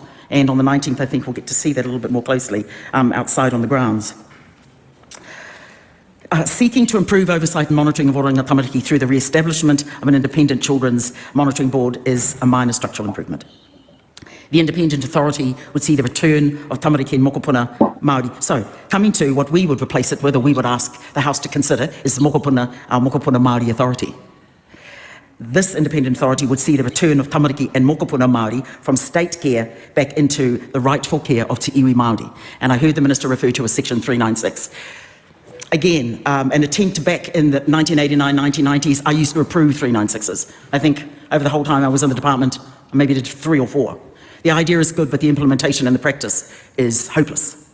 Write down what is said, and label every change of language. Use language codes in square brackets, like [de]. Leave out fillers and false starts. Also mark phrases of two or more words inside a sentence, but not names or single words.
[en] And on the 19th, I think we'll get to see that a little bit more closely outside on the grounds. Seeking to improve oversight and monitoring of Oranga Tamariki through the re-establishment of an independent children's monitoring board is a minor structural improvement. The independent authority would see the return of tamariki and [mi] mokopuna Māori. [en] So, coming to what we would replace it with, or we would ask the House to consider, is the our mokopuna Māori authority. This independent authority would see the return of tamariki and [mi] mokopuna Māori [en] from state care back into the rightful care of [mi] te iwi Māori. [en] And I heard the Minister refer to as Section 396. Again, an attempt back in the 1989, 1990s, I used to approve 396s. I think over the whole time I was in the department, I maybe did 3 or 4. The idea is good, but the implementation and the practice is hopeless.